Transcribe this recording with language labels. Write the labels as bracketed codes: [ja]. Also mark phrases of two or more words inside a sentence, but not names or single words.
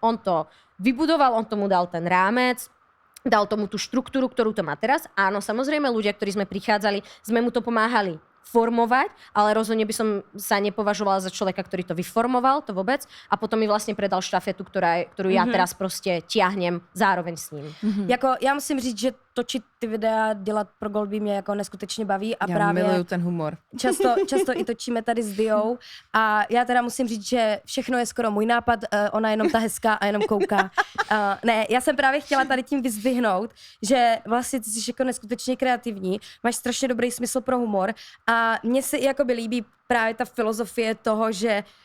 [sk] On to vybudoval, on tomu dal ten rámec, dal tomu tú štruktúru, ktorú to má teraz. Áno, samozrejme ľudia, ktorí sme prichádzali, sme mu to pomáhali formovať, ale rozhodne by som sa nepovažovala za človeka, ktorý to vyformoval, to vôbec. A potom mi vlastne predal štafetu, ktorú ja teraz prostě tiahnem zároveň s ním. [cs] Jako, já musím říct, že točit ty videa, dělat pro Goldbee mě jako neskutečně baví a Já právě miluju ten humor. často i točíme tady s Diou a já teda musím říct, že všechno je skoro můj nápad, ona jenom ta hezká a jenom kouká. Ne, já jsem právě chtěla tady tím vyzdvihnout, že vlastně ty jsi jako neskutečně kreativní, máš strašně dobrý smysl pro humor a mně se jakoby líbí právě ta filozofie toho, že